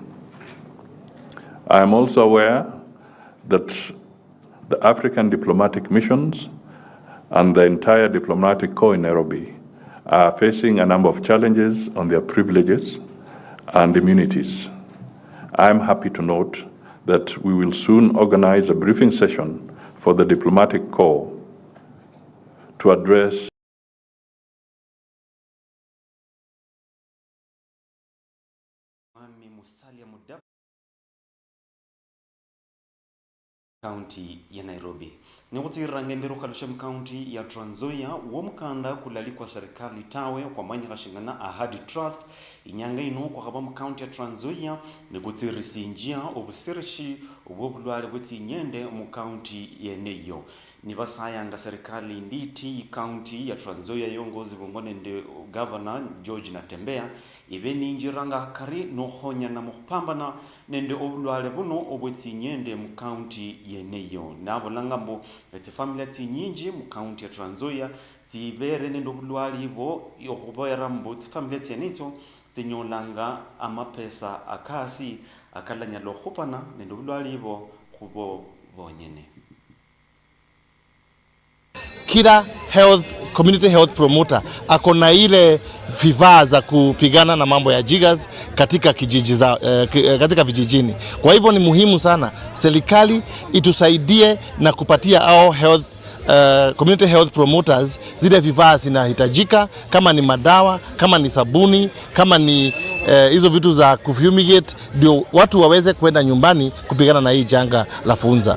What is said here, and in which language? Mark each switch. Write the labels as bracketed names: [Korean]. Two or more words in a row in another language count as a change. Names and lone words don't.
[English] I am also aware that the African diplomatic missions and the entire diplomatic corps in Nairobi are facing a number of challenges on their privileges and immunities. I am happy to note that we will soon organize a briefing session for the diplomatic corps to address [Swahili] County ya Nairobi. [Luyia] Nigutira ngendero kalushem [Swahili] County ya Trans Nzoia [Luyia] womukanda kulalikwa serikali tawe kwa manya kashingana Ahadi Trust inyanga ino kwa kabamu [Swahili] County ya Trans Nzoia [Luyia] nigutira sinjia obusirishi obulwale butsi nyende mu county yeneyo. Nibasayanga serikali nditi [Swahili] County ya Trans Nzoia [Luyia] yongozi bongone ndi Governor George Natembea ibeni njiranga kari no honya na mupambana nende obulwale buno obwetsi nyende mu county yeneyo nabo langambo eti family ati nyinji mu county ya Trans Nzoia tibere nende obulwale bo yokuboyera mbo family ati yenito tinyolanga amapesa akasi akalanya lohupana nende obulwale bo kubo bonyene. [Swahili] Kila [English] community health promoter [Swahili] akona ile vifaa za kupigana na mambo ya jiggers katika katika vijijini. Kwa hivyo ni muhimu sana serikali itusaidie na kupatia au [English] community health promoters [Swahili] zile vifaa zinahitajika, kama ni madawa, kama ni sabuni, kama ni hizo vitu za kufumigate, ndio watu waweze kwenda nyumbani kupigana na hii janga la funza.